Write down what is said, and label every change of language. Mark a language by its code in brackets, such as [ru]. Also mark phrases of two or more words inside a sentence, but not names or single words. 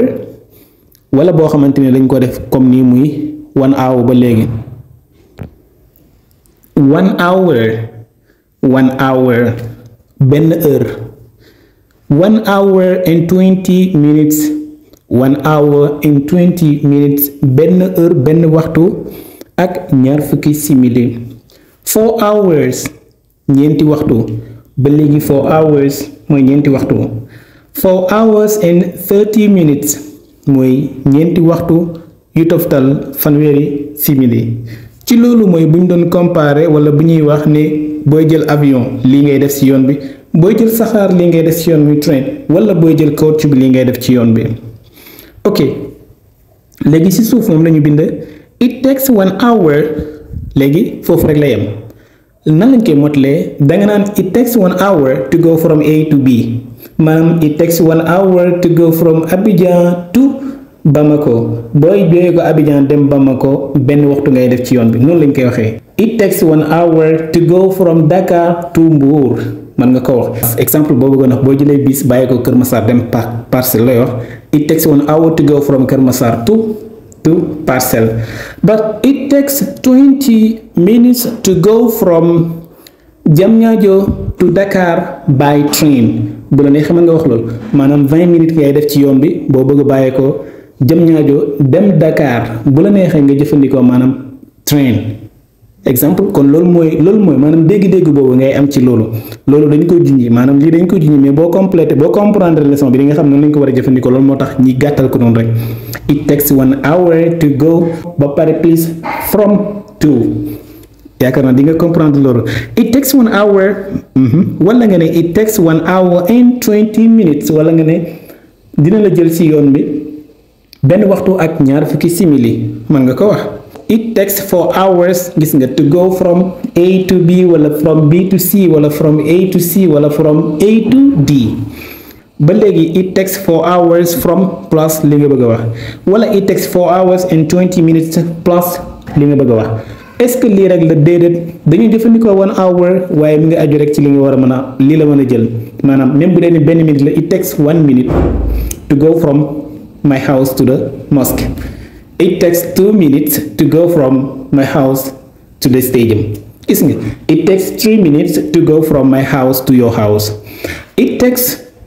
[wo] wala boo xamante ne dañ ko def comme nii muy 1 hour ba léegi 1 hour benn heure [en] 1 hour and 20 minutes 1 hour and 20 minutes [wo] benn heure benn waxtu ak ñaar fukki simili 4 hours ñeenti waxtu ba léegi 4 hours mooy ñeenti waxtu [en] 4 hours and 30 minutes [wo] mooy ñeenti waxtu yu toftal fanweeri simili ci loolu mooy bu ñu doon comparer wala bu ñuy wax ne booy jël avion lii ngay def ci yoon bi booy jël saxaar lii ngay def ci yoon bi train wala booy jël coach bi lii ngay def ci yoon bi. ok léegi ci suuf moom lañu bind [en] it takes 1 hour [wo] léegi foofu rek la yem nan lañ koy motalee danga naan [en] it takes 1 hour to go from A to B. [wo] maanaam [en] it takes 1 hour to go from Abidjan to Bamako [wo] booy jógee ko Abidjan dem Bamako benn waxtu ngay def ci yoon bi noonu lañ koy waxee. [en] it takes 1 hour to go from Dakar to Mbour [wo] man nga ko wax exemple boo bëggoon wax boo jëlee bis bàyyi ko Kër Massar dem Parcelles lay wax [en] it takes 1 hour to go from Kër Massar to Parcelles but it takes 20 minutes to go from Diamniadio to Dakar by train. [wo] bu la neexee mën nga wax loolu maanaam 20 minutes ngay def ci yoon bi boo bëgg a bàyyee ko Diamniadio dem Dakar bu la neexee nga jëfandikoo maanaam train exemple kon loolu mooy maanaam dégg-dégg boobu ngay am ci loolu dañ koy junji maanaam lii dañ koy junji mais boo [fr] comprendre leçon [wo] bi di nga xam ne nañ ko war a jëfandikoo loolu moo tax ñi gàttal ko noonu rek [en] it takes 1 hour to go [wo] ba pare [en] please from to [wo] yaakaar naa di nga comprendre loolu [en] it takes 1 hour [wo] wala nga ne [en] it takes 1 hour and 20 minutes [wo] wala nga ne dina la jël ci yoon bi benn waxtu ak ñaar fukki simili mën nga ko wax [en] it takes 4 hours [wo] gis nga [en] to go from A to B [wo] wala [en] from B to C [wo] wala [en] from A to C [wo] wala [en] from A to D [wo] ba léegi [en] it takes 4 hours from [wo] plus li nga bëgg a wax wala [en] it takes 4 hours and 20 minutes [wo] plus li nga bëgg a wax [fr] est-ce que [wo] lii rek la déedéet dañuy jëfandikoo 1 hour waaye mi nga aju rek ci li nga war a mën a lii la mën a jël maanaam même bu dee ni benn minute la [en] it takes 1 minute to go from my house to the mosque it takes 2 minutes to go from my house to the stadium [wo] gis nga [en] it takes 3 minutes to go from my house to your house it takes